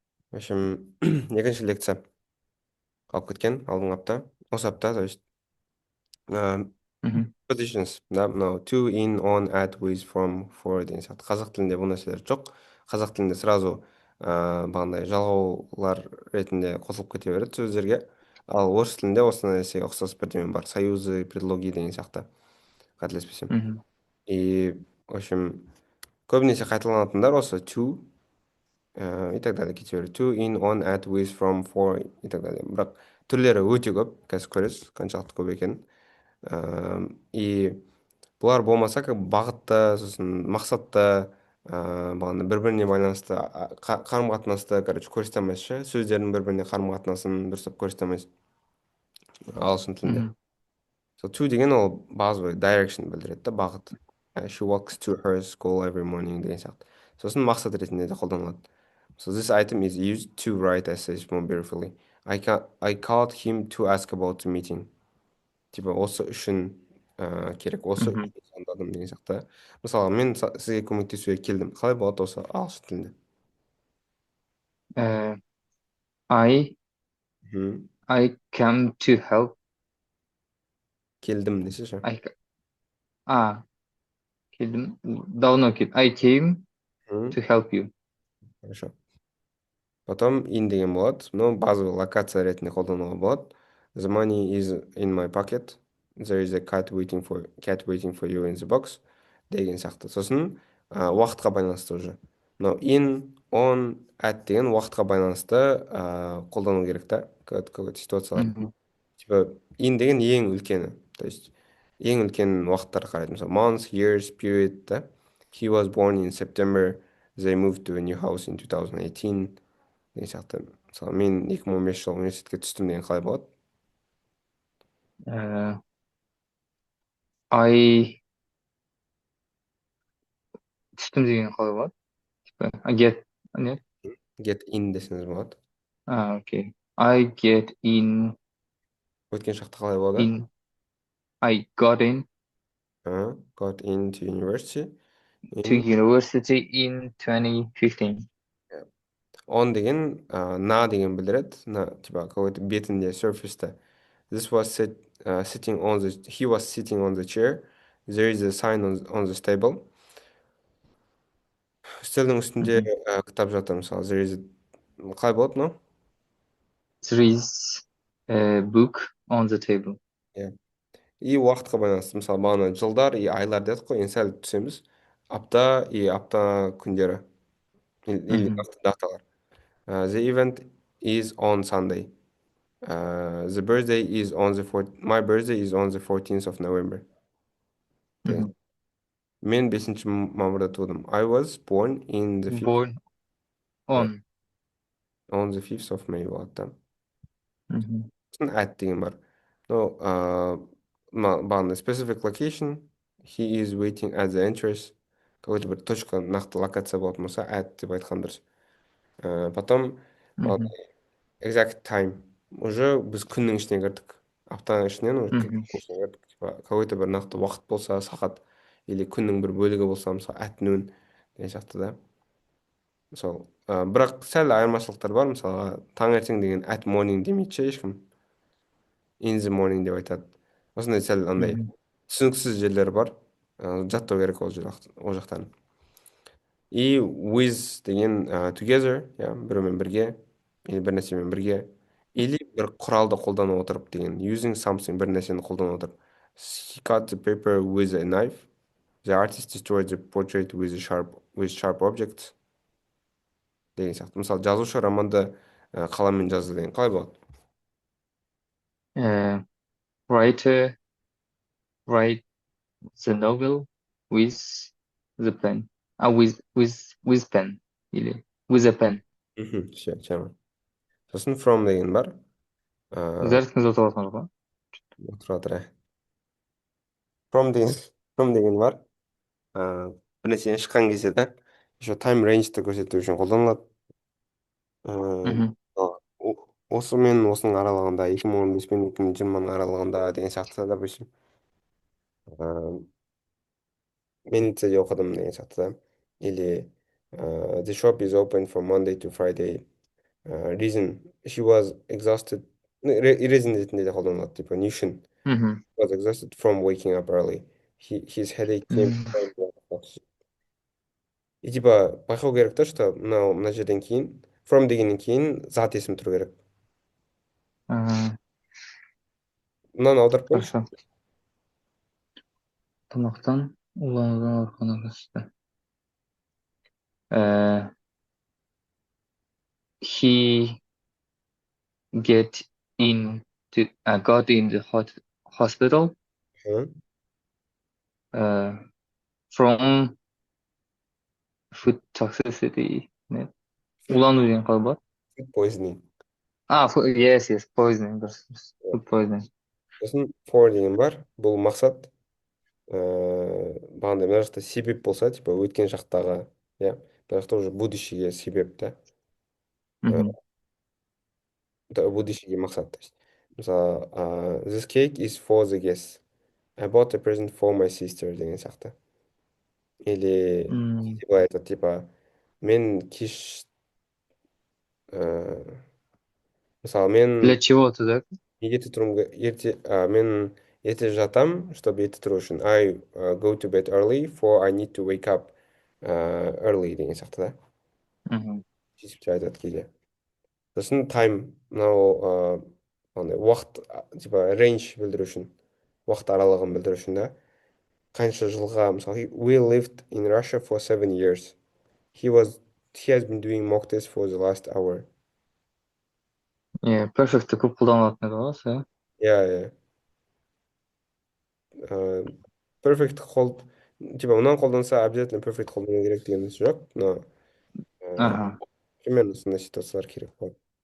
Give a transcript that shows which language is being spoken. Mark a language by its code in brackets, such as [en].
[ru] В общем, [kk] екінші лекция қалып кеткен алдыңғы апта. Осы апта, то есть, Мгм. [en] positions, да, [kk] мынау [en] to, in, on, at, with, from, for деген сияқты. [kk] Қазақ тілінде бұл нәрселер жоқ. Қазақ тілінде сразу бағандай жалғаулар ретінде қосылып кете береді сөздерге. Ал орыс тілінде осы нәрсеге ұқсас бірдеме бар. Союзы, предлоги деген сияқты, қателеспесем. Мгм. [ru] И, в общем, [kk] көбінесе қайталанатындар осы to, [ru] и так далее [kk] кете береді. [en] To, in, on, at, with, from, for [ru] и так далее. [kk] Бірақ түрлері өте көп, қазір көресіз қаншалықты көп екенін. И бұлар болмаса как бағытты, сосын мақсатты, бағана бір-біріне байланысты қарым-қатынасты, [ru] короче, [kk] көрсете алмайсыз ше. Сөздердің бір-біріне қарым-қатынасын дұрыстап көрсете алмайсыз ағылшын тілінде. Мгм. So to деген ол [ru] базовый [kk] direction білдіреді да, бағыт. [en] She walks to her school every morning [kk] деген сияқты. Сосын мақсат ретінде де қолданылады. [en] So this item is used to write essays more beautifully. I called him to ask about the meeting. [kk] Типа осы үшін керек, осы Мгм. үшін звондадым деген сияқты. Мысалы мен сізге көмектесуге келдім, қалай болады осы ағылшын тілінде? [en] Э, I Мгм. I come to help. [kk] Келдім десеші. [en] I а [kk] келдім. [ru] Давно [en] кел. I came Мгм. to help you. [ru] Хорошо. Потом [kk] in деген болады. [ru] Но базовый [kk] локация ретінде қолдануға болады. [en] The money is in my pocket. There is a cat waiting for you in the box. [kk] Деген сияқты. Сосын уақытқа байланысты уже. Но in, on, at деген уақытқа байланысты қолдану керек та. Какой-то ситуациялар. Мгм. Типа in деген ең үлкені. [ru] То есть [kk] ең үлкен уақыттарға қарайды. Мысалы [en] month, years, period, да. He was born in September. They moved to a new house in 2018. [kk] Деген сияқты. Мысалы мен 2015 жылы университетке түстім деген қалай болады? Э, I түстім деген қалай болады? Типа, [en] I get [kk] не? Get in десеңіз болады. [ru] Окей. [en] I get [kk] Өткен шақта қалай болады? [en] in I got in Got into university to in. university in 2015. [kk] On деген на деген білдіреді. На типа какой-то бетінде, surface'та. [en] This was sitting on the he was sitting on the chair. There is a sign on the table. [kk] Үстелдің үстінде Мгм. кітап жатыр мысалы. There is қалай болады мынау? [en] There is a book on the table. [kk] Иә. И уақытқа байланысты мысалы бағана жылдар и айлар дедік қой, енді сәл түсеміз. Апта и апта күндері или Мгм. [en] даталар. The event is on Sunday. The birthday is on my birthday is on the 14th of November. [kk] деген. Мгм. Мен 5 мамырда тудым. [en] I was born in the 5th, Born on. on the 5th of May болады да. Мгм. [kk] Сосын at деген бар. [en] No, [kk] бағана [en] specific location. He is waiting at the entrance. [kk] Какой-то бір точка, нақты локация болатын болса, at деп айтқан дұрыс. [ru] Потом Мгм. [en] exact time. [kk] Уже біз күннің ішіне кірдік. Аптаның ішінен уже Мгм. күннің ішіне кірдік. Типа, какой-то бір нақты уақыт болса, сағат, или күннің бір бөлігі болса, мысалы, [en] at noon [kk] деген сияқты да. Мысалы, бірақ сәл айырмашылықтар бар. Мысалға, таңертең деген [en] at morning [kk] демейді ше ешкім. [en] In the morning деп айтады. [kk] Осындай сәл андай Мгм. түсініксіз жерлер бар. Жаттау керек ол жақтан. И with деген together, иә, біреумен бірге, или бір нәрсемен бірге, или бір құралды қолдана отырып деген [en] using something, [kk] бір нәрсені қолдана отырып. [en] He cut the paper with a knife. The artist destroyed the portrait with sharp objects [kk] деген сияқты. Мысалы, жазушы романды қаламмен жазды деген қалай болады? [en] Uh, writer write the novel with the pen. With pen. Или with a pen. [ru] Мхм, все. [kk] Сосын from деген бар. Ә, Зарядка жазып аласың ғой. тұра тұра. From деген from деген бар. Bir нәрсені шыққан кезде да еще тайм рейнджті көрсету үшін қолданылады. Мгм. Осы мен осының аралығында 2015 пен 2020 аралығында деген сияқты, [ru] допустим, [kk] мен лицейде оқыдым деген сияқты да. Или [en] the shop is open from Monday to Friday. reason she was exhausted. [kk] Reason ретінде де қолданылады, типа не үшін мгм. [en] was exhausted from waking up early. His headache came М, from. [ru] И типа [kk] байқау керек та, что мына жерден кейін from дегеннен кейін зат есім тұру керек. а, Мынаны аударып қойыңызшы. [ru] Хорошо. [kk] Тамақтан уланудан ауруханаға түсті. [en] Э, He got in the hospital Hı, from food toxicity. [ko] 네. [en] food, [kk] улану деген қалай болады? [en] food poisoning. Yes, poisoning. [kk] Дұрыс. [en] Food poisoning. [kk] Сосын for деген бар. Бұл мақсат бағандай мына жақта себеп болса, типа өткен шақтағы, иә, мына жақта уже будущийге себеп та. Мгм. Будущийге мақсат. [ru] То есть, [en] мысалы, this cake is for the guests. I bought a present for my sister деген сияқты. [ru] Или М, [kk] кейде былай айтады, типа, мен кеш ә, мысалы [ru] Для [kk] мен [ru] чего туда? [kk] ерте тұруым мен ерте жатам, [ru] чтобы [kk] ерте тұру үшін. [en] I go to bed early for I need to wake up early [kk] деген сияқты [en] да. Мгм. [kk] Сөйтіп те айтады кейде. Сосын time, мынау андай уақыт, типа range білдіру үшін, уақыт аралығын білдіру үшін да. Қанша жылға, мысалы, [en] we lived in Russia for 7 years. He was he has been doing mock test for the last hour. [kk] Perfect'ті көп қолданылатын еді ғой, иә. Иә, иә. Perfect типа мынаны қолданса [ru] обязательно [kk] perfect қолдану керек дегеніміз жоқ, но Аха. [ru] примерно [kk] сондай ситуациялар керек болады.